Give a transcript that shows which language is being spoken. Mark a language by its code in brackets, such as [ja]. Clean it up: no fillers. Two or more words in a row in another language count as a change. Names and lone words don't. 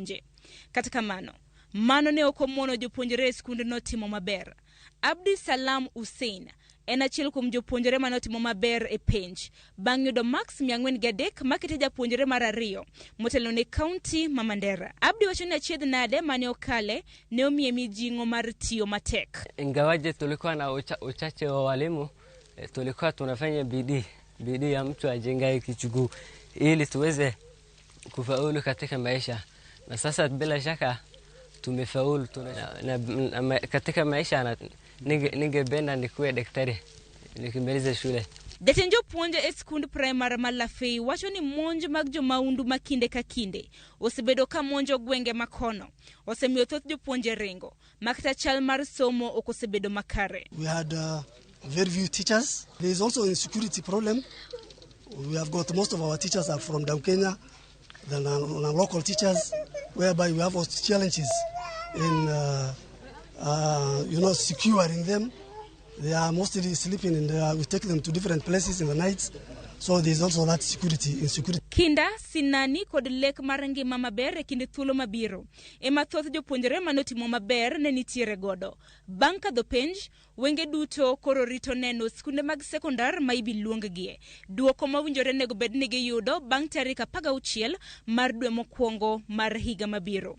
[luo] Kata kamano, mano ne ok omono jopuonjre e skund no timo maber. Abdi Salam Hussein en achiel kuom jopuonjre mane otimo maber e penj bang' yudo max 403 makete japuonjre mar ariyo motelo ne kaunti ma Mandera. Abdi wacho ni achiedh nade mane okale ne omiye mijing'o mar tiyo matek. [sw] Ingawaje tulikuwa na uchache wa walimu, tulikuwa tunafanya bidii ya mtu ajengaye kichuguu ili tuweze kufaulu katika maisha. Na sasa bila shaka tumefaulu. Katika maisha ningependa nikuwe daktari nikimaliza shule. [luo] Jatend jopuonje e skund primary Malafei wacho ni monj mag jomaundu makinde ka kinde osebedo ka monjo gwenge makono osemiyo thoth jopuonje ringo makata chal mar somo okosebedo makare. [en] We had very few teachers. There is also a insecurity problem. We have got most of our teachers are from down Kenya than our local teachers, whereby we have also challenges in securing them. They are mostly sleeping and we take them to different places in the nights. So there's also that insecurity. [luo] Kinda sinani kod lek mar ngima maber e kinde thuolo mabiro. Ema thoth jopuonjre manotimo maber ne nitiere godo. Bang' kadho penj, wenge duto koro rito neno skunde mag sekondar ma ibiluonggie. Duoko mawinjore nego bed ni giyudo bang' tarik 16 mar dwe mokwongo mar higa mabiro.